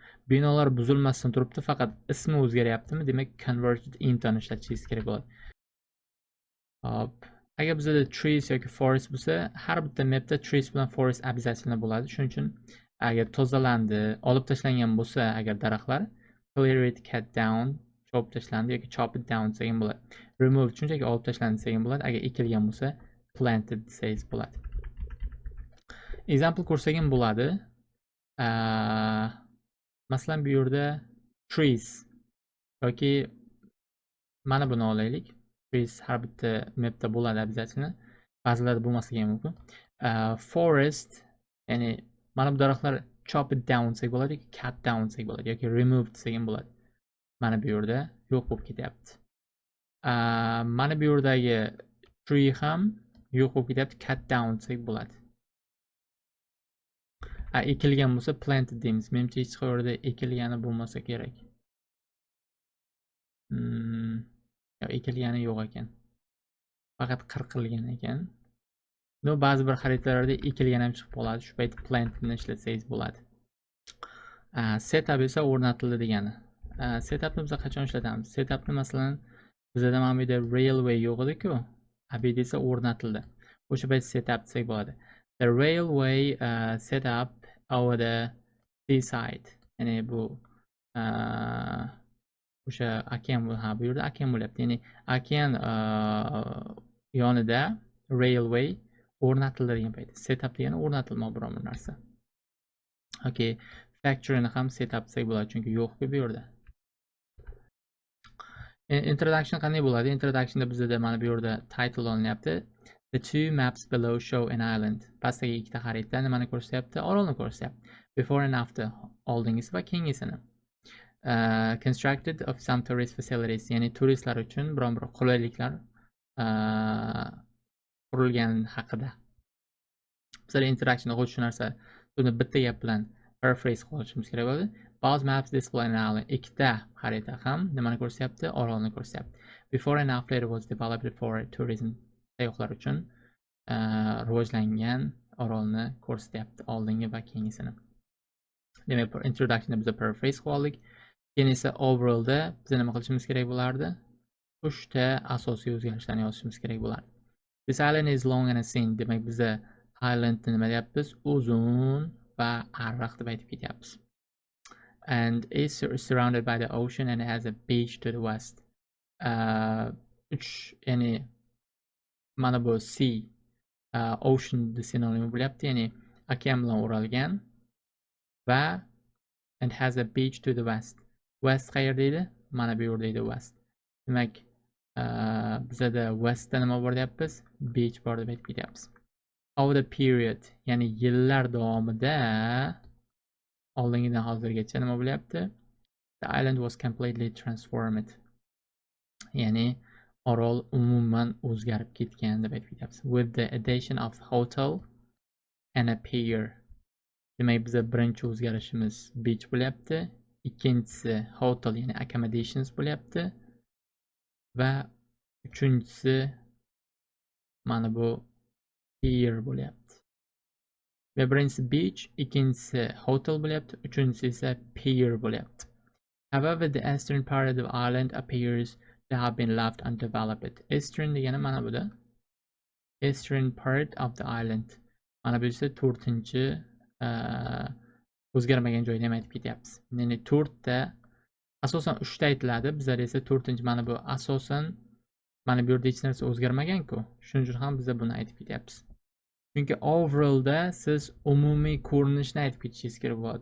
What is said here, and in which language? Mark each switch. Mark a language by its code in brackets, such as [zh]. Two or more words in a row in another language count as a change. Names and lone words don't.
[uz] Binolar buzilmasdan turibdi, faqat ismi o'zgaryaptimi? Demak, [en] converted into [uz] ni ishlatishingiz kerak bo'ladi. Hop. Agar bizda trees yoki forest bo'lsa, har bitta mapda trees bilan forest обязательно bo'ladi. Shuning uchun agar tozalandi, olib tashlangan bo'lsa, agar daraxtlar [en] clear it, cut down, [uz] chop tashlandi yoki [en] chop it down [uz] degan bo'ladi. Remove shunchaki olib tashlandi degan bo'ladi. Agar ekilgan bo'lsa, planted desangiz bo'ladi. Example ko'rsak ham bo'ladi. Masalan, bu yerda trees yoki mana buni olaylik. Trees har bitta mapda bo'ladi обязательно. Ba'zilarda bo'lmasligi ham mumkin. Forest, ya'ni mana bu daraxtlar [en] chop it down [uz] desak bo'ladi, [en] cut down [uz] desak bo'ladi yoki remove desak ham bo'ladi. Mana bu yerda yo'q bo'lib ketyapti. Mana bu yerdagi tree ham yo'q bo'lib ketyapti, [en] cut down [uz] desak bo'ladi. Ekilgan bo'lsa planted deymiz. Menimcha hech qayerda ekilgani bo'lmasa kerak. Ekilgani yo'q ekan. Faqat qirqilgan ekan. No, ba'zi bir xaritalarda ekilgan ham chiqib qoladi. Shu payt planted ni ishlatsangiz bo'ladi. Setup esa o'rnatildi degani. Setupni biz qachon ishlatamiz? Setupni masalan bizda mana bu yerda railway yo'q edi-ku. Bu yerda esa o'rnatildi. O'sha payt setup desak bo'ladi. [en] The railway set up over the seaside. [uz] Ya'ni bu o'sha okean bu yerda okean bo'lyapti. Ya'ni okean yonida railway o'rnatildi degan payt. Setup degani o'rnatilmoq biror bir narsa. Okay, factoryni ham setup desak bo'ladi, chunki yo'q-ku bu yerda. Introduction qanday bo'ladi? Introductionda bizda mana bu yerda title olinyapti. [en] The two maps below show an island. [uz] Pastdagi ikkita xarita nimani ko'rsatyapti? Orolni ko'rsatyapti. [en] Before and after [uz] oldingisi va keyingisini. [en] Constructed of some tourist facilities, [uz] ya'ni turistlar uchun biron bir qulayliklar qurilgan haqida. Bizlar introductionda xuddi shu narsa buni bitta gap bilan paraphrase qilishimiz kerak bo'ladi. [en] Both maps display an island. [uz] Ikkita xarita ham nimani ko'rsatyapti? Orolni ko'rsatyapti. [en] Before and after it was developed for tourism. [uz] Sayyohlar uchun rivojlangan orolni ko'rsatyapti, oldingi va keyingisini. Demak, introductionda biz paraphrase qilib oldik. Keyin esa overallda biz nima qilishimiz kerak bo'lardi? 3 ta asosiy o'zgarishlarni yozishimiz kerak bo'lardi. [en] This island is long and thin. [uz] Demak, biz island nima deyapmiz? Uzun va ariq deb aytib ketyapmiz. [en] And is surrounded by the ocean and has a beach to the west. [uz] Ya'ni mana bu [en] sea, ocean [uz] sinonimi bo'lyapti, ya'ni okean bilan o'ralgan va [en] and has a beach to the west. [uz] West qayerda edi? Mana bu yerda edi west. Demak, bizda westda nima bor deyapmiz? Beach bor deb aytib ketyapmiz. [en] Over the period, [uz] ya'ni yillar davomida oldingidan hozirgacha nima bo'lyapti? [en] The island was completely transformed. [uz] Ya'ni orol umuman o'zgarib ketgan deb aytib ketyapmiz. [en] With the addition of hotel and a pier. [uz] Demak, bizda birinchi o'zgarishimiz beach bo'lyapti, ikkinchisi hotel ya'ni accommodations bo'lyapti va uchinchisi mana bu pier bo'lyapti. Ve birinchisi beach, ikincisi hotel bo'lyapti, uchinchisi esa pier bo'lyapti. [en] However, the eastern part of the island appears to have been left undeveloped. [uz] Eastern degani mana bu da. [en] Eastern part of the island. [uz] Mana bu esa 4-chi o'zgarmagan joyda ham aytib ketyapmiz. Ya'ni 4 ta asosan 3 ta aytiladi, bizlar esa 4-chi mana bu asosan mana bu yerda hech narsa o'zgarmagan-ku. Shuning uchun ham biz buni aytib ketyapmiz. Chunki overallda siz umumiy ko'rinishni aytib ketishingiz kerak bo'ladi.